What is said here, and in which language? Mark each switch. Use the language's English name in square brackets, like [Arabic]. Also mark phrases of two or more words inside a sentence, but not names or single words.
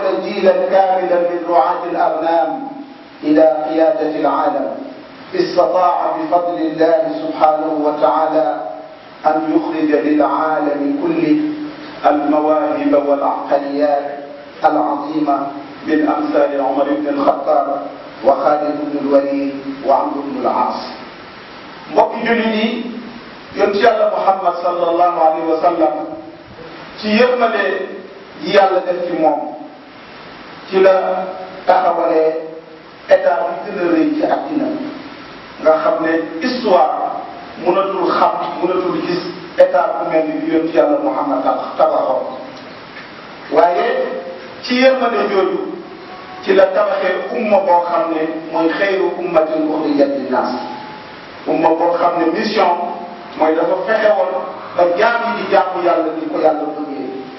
[Arabic] جيلا كاملا من رعاة الأغنام إلى قيادة العالم استطاع بفضل الله سبحانه وتعالى أن يخرج للعالم كله المواهب والعقليات العظيمة من أمثال عمر بن الخطاب وخالد بن [Wolof] الوليد وعمرو بن العاص mbokki jullit yi yonent Yàlla Muhammad [Arabic] صلى الله عليه وسلم [Wolof] ci yërmande yi yàlla def ci moom ci la taxawalee état bi gën a rëy ci àddina nga xam ne histoire mënatul gis état bu mel ni bi yonent Yàlla Muhammad tabaxoon waaye ci yërmande jooju ci la tabaxee umma boo xam ne mooy [Arabic] خير أمة أخرجت للناس [Wolof] umma boo xam ne mission mooy dafa fexe woon ba jaam yi di jaamu yàlla di ko yàlla bëggee